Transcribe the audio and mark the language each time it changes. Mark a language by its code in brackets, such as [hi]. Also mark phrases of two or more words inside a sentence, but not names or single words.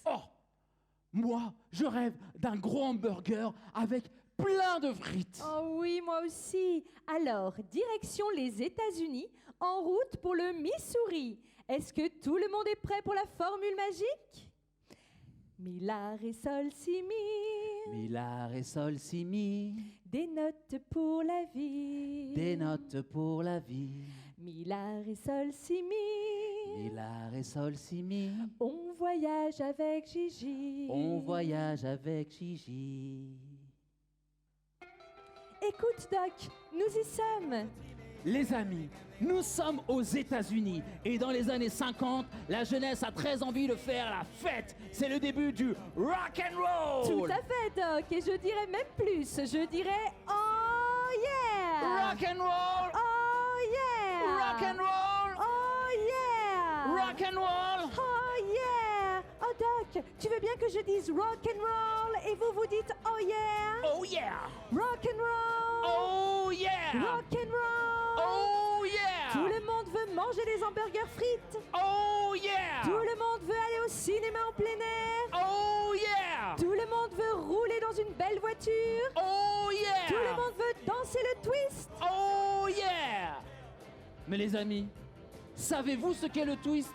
[fr] Oh, moi, je rêve d'un gros hamburger avec plein de frites. Oh oui, moi aussi. Alors, direction les États-Unis, en route pour le Missouri. Est-ce que tout le monde est prêt pour la formule magique? Mi, la, ré, sol, si, mi. Mi, la, ré, sol, si, mi. Des notes pour la vie. Des notes pour la vie. Mi, la, ré, sol, si, mi. Mi, la, ré, sol, si, mi. On voyage avec Gigi. On voyage avec Gigi. Écoute, Doc, nous y sommes. Les amis, nous sommes aux États-Unis et dans les années 50, la jeunesse a très envie de faire la fête. C'est le début du [en] rock and roll. [fr] Tout à fait, Doc, et je dirais même plus. Je dirais [en] oh yeah. Rock and roll. Oh yeah. Rock and roll. Oh yeah. Rock and roll. Oh yeah. Oh Doc, tu veux bien que je dise rock and roll et vous dites oh yeah. Oh yeah. Rock and roll. Oh yeah. Rock and roll. Oh yeah. [fr] Tout le monde veut manger des hamburgers frites. [en] Oh yeah. [fr] Tout le monde veut aller au cinéma en plein air. [en] Oh yeah. [fr] Tout le monde veut rouler dans une belle voiture. [en] Oh yeah. [fr] Tout le monde veut danser le twist. [en] Oh yeah. [fr] Mais les amis, savez-vous ce qu'est le twist?